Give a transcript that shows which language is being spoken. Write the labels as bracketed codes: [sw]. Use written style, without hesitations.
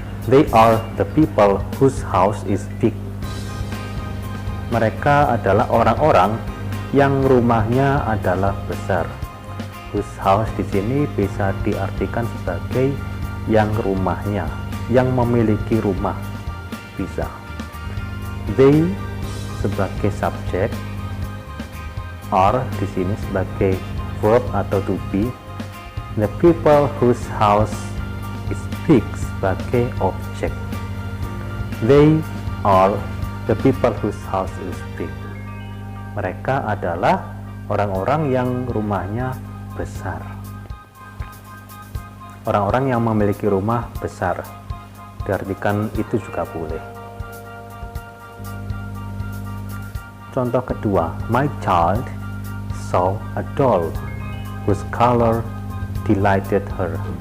[en] They are the people whose house is big. [id] Mereka adalah orang-orang yang rumahnya adalah besar. Whose house di sini bisa diartikan sebagai yang rumahnya, yang memiliki rumah, bisa. They sebagai subjek, are di sini sebagai verb atau to be. [en] The people whose house is big [id] sebagai objek. [en] They are the people whose house is big. [id] Mereka adalah orang-orang yang rumahnya besar. Orang-orang yang memiliki rumah besar. Diartikan itu juga boleh. Contoh kedua, [en] my child saw a doll whose color delighted her.